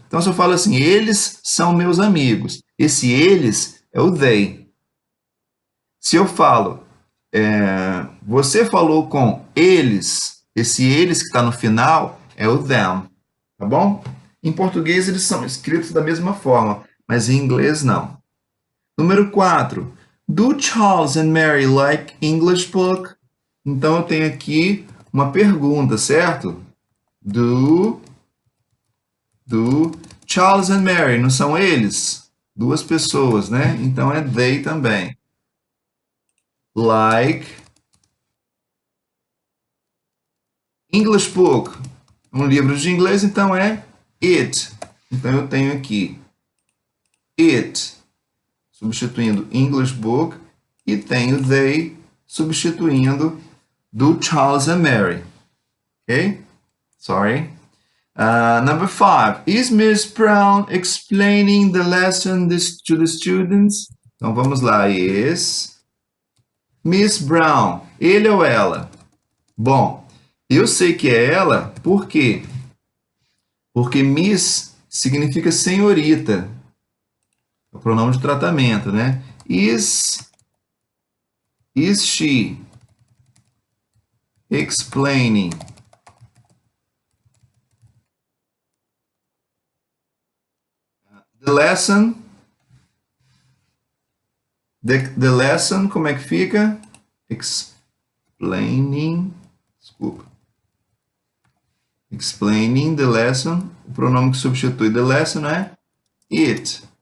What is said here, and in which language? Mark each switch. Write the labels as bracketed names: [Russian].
[Portuguese] Então, se eu falo assim, eles são meus amigos, esse eles é o they. Se eu falo, você falou com eles, esse eles que está no final é o them, tá bom? Em português eles são escritos da mesma forma, mas em inglês não. Número 4. [English] Do Charles and Mary like English book? [Portuguese] Então eu tenho aqui uma pergunta, certo? [English] Do Charles and Mary, [Portuguese] não são eles? Duas pessoas, né? Então é they também. [English] Like English book, [Portuguese] um livro de inglês, então é it. Então eu tenho aqui it, substituindo English book, e tenho they, substituindo do Charles and Mary. [English] Ok? Sorry. Number 5. Is Miss Brown explaining the lesson to the students? [Portuguese] Então vamos lá. [English] Is Miss Brown, [Portuguese] ele ou ela? Bom, eu sei que é ela, por quê? Porque Miss significa senhorita. É o pronome de tratamento, né? [English] Is she explaining the lesson? The lesson, [Portuguese] como é que fica? Explaining, desculpa. [English] Explaining the lesson. [Portuguese] O pronome que substitui [English] the lesson [Portuguese] é it.